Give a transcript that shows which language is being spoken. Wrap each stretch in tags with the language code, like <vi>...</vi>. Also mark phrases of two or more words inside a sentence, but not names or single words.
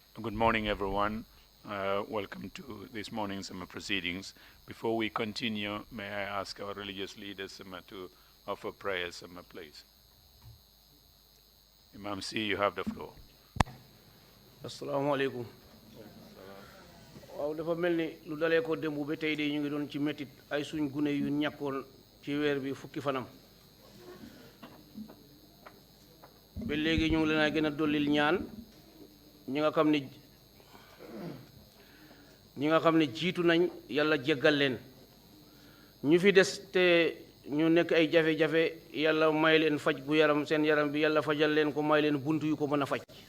<en>Good morning, everyone. Welcome to this morning's proceedings. Before we continue, may I ask our religious leaders to offer prayers, please. Imam C, you have the floor.</en> <ar>السلام عليكم.</ar> <wo>waaw dafa mel ni lu dalee ko démb ba tey de ñu ngi doon ci métit ay suñ gune yu ñàkkoon ci weer bi fukki fanam ba léegi ñu ngi leen a gën a dollil ñaan ñi nga xam ne jiitu nañ yàlla jéggal leen ñu fi des te ñu nekk ay jafe-jafe yàlla may leen faj gu yaram seen yaram bi yàlla fajal leen ko may leen buntu yu ko mën a faj</wo>